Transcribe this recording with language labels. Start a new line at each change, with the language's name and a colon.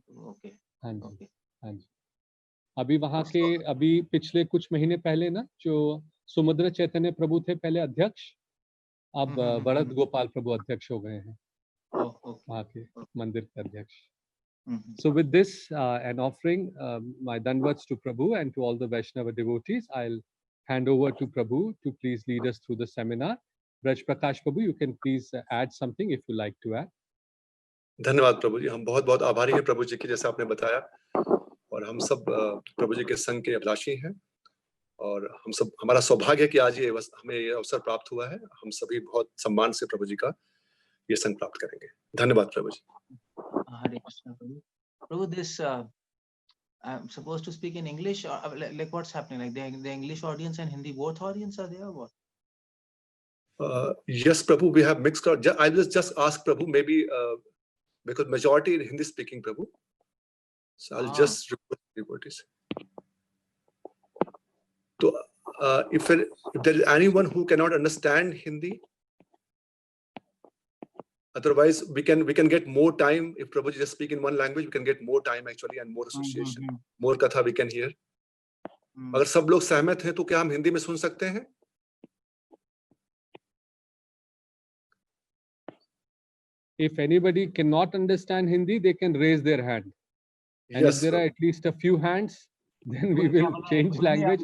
Hindi: Okay. हाँ जी, हाँ जी। अभी पिछले कुछ महीने पहले ना जो सुमद्र चैतन्य प्रभु थे पहले अध्यक्ष, अब वरद गोपाल प्रभु अध्यक्ष हो गए हैं वहाँ के मंदिर के अध्यक्ष।
English: So with this an offering my danvats to Prabhu and to all the Vaishnava devotees, I'll hand over to Prabhu to please lead us through the seminar. Braj Prakash Prabhu, you can please add something if you like to add.
Hindi: धन्यवाद प्रभु जी, हम बहुत बहुत आभारी हैं प्रभु जी की, जैसे आपने बताया, और हम सब प्रभु जी के संग के अभिलाषी हैं और हम सब, हमारा सौभाग्य है कि आज हमें ये अवसर प्राप्त हुआ है। हम सभी बहुत सम्मान से प्रभु जी का ये संग प्राप्त करेंगे। धन्यवाद प्रभु जी।
English: Hare Krishna Prabhu. Prabhu, this I'm supposed to speak in English, or like what's happening? Like the English audience and Hindi both audience are there, or what? Yes, Prabhu, we have mixed. I will just ask Prabhu, maybe because majority in Hindi speaking, Prabhu. So I'll just report this. So if there is anyone who cannot understand Hindi, otherwise we can get more time. If Prabhuji just speak in one language, we can get more time actually and more association, more katha we can hear.
Hindi: अगर सब लोग सहमत हैं तो क्या हम हिंदी में सुन सकते हैं?
English: If anybody cannot understand Hindi, they can raise their hand. And yes, if there are at least a few hands, then we will change language.